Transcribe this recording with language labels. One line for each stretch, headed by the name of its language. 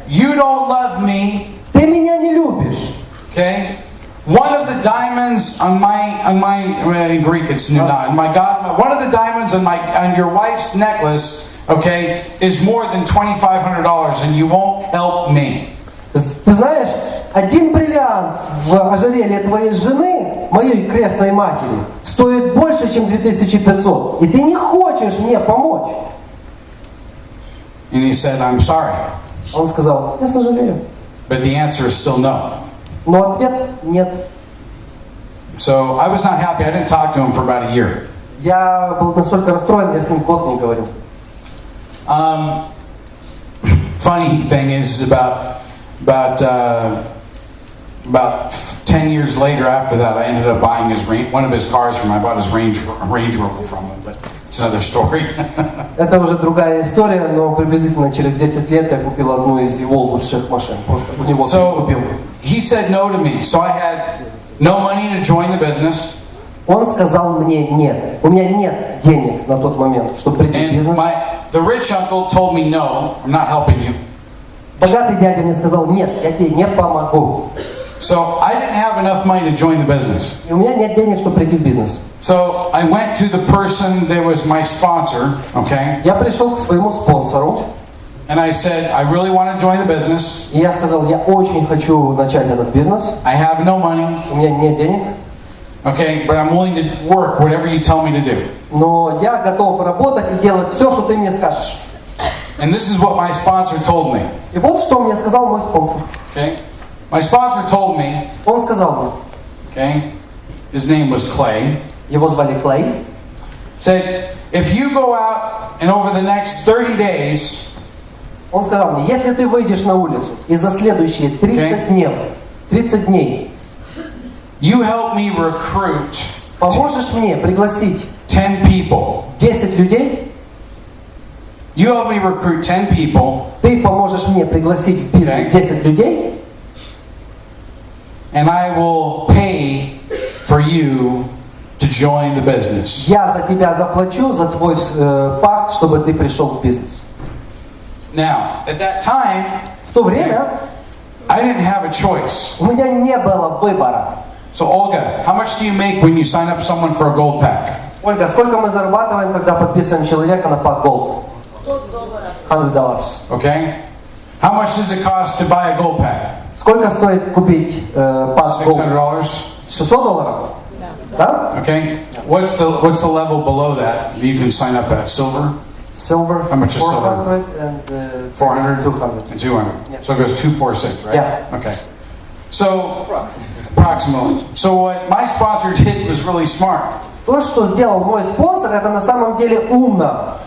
English: you don't love me.
Russian: Ты меня не любишь.
English: Okay? One of the diamonds on in Greek it's my God, one of the diamonds on your wife's necklace, okay, is more than $2,500, and you won't help me.
Russian: Ты знаешь, один бриллиант в ожерелье твоей жены, моей крестной матери, стоит больше, чем 2500, и ты не хочешь мне помочь.
English: And he said, I'm sorry.
Russian: Он сказал, я сожалею.
English: But the answer is still no.
Russian: Но ответ нет.
English: So I was not happy. I didn't talk to him for about a year.
Russian: Я был настолько расстроен, я с ним год не говорил.
English: Funny thing is, about 10 years later after that, I ended up buying one of his cars from him. I bought his Range Rover from him, but it's another story.
Russian: Это уже другая история, но приблизительно через 10 лет я купил одну из его лучших машин. Просто у него купил.
English: He said no to me, so I had no money to join the business.
Russian: Он сказал мне нет. У меня нет денег на тот момент, чтобы прийти в бизнес.
English: The rich uncle told me no, I'm not helping you.
Russian: Богатый дядя мне сказал нет, я тебе не помогу.
English: So I didn't have enough money to join the business.
Russian: И у меня нет денег, чтобы прийти в бизнес.
English: So I went to the person that was my sponsor, okay?
Russian: Я пришел к своему спонсору.
English: And I said, I really want to join the business.
Russian: И я сказал, я очень хочу начать этот бизнес.
English: I have no money.
Russian: У меня нет денег.
English: Okay, but I'm willing to work whatever you tell me to do.
Russian: Но я готов работать и делать все, что ты мне скажешь.
English: And this is what my sponsor told me.
Russian: И вот что мне сказал мой спонсор.
English: Okay? My sponsor told me.
Russian: Он сказал мне.
English: Okay? His name was Clay.
Russian: Его звали Клей.
English: Said, if you go out and over the next 30 days.
Russian: Он сказал мне, если ты выйдешь на улицу и за следующие 30 дней
English: you help me recruit
Russian: поможешь мне пригласить
English: 10 people.
Russian: 10 людей.
English: You help me recruit 10 people.
Russian: Ты поможешь мне пригласить в бизнес 10 людей.
English: And I will pay for you to join the business.
Russian: Я за тебя заплачу за твой пакт, чтобы ты пришел в бизнес.
English: Now, at that time,
Russian: в то время
English: I didn't have a choice.
Russian: У меня не было выбора.
English: So, Olga, how much do you make when you sign up someone for a gold pack?
Russian: Ольга, сколько мы зарабатываем, когда подписываем человека на пак Gold?
English: $100. Okay. How much does it cost to buy a gold pack?
Russian: Сколько стоит купить пак Gold?
English: $600. $600?
Russian: Да?
English: Okay. What's the level below that you can sign up at? Silver? Silver. How much is silver? 400 and 400 200. And 200. Yeah. So it goes 246, right? Yeah. Okay. So approximately. So what my sponsor did was really smart.
Russian: То, что сделал мой спонсор, это на самом деле умно.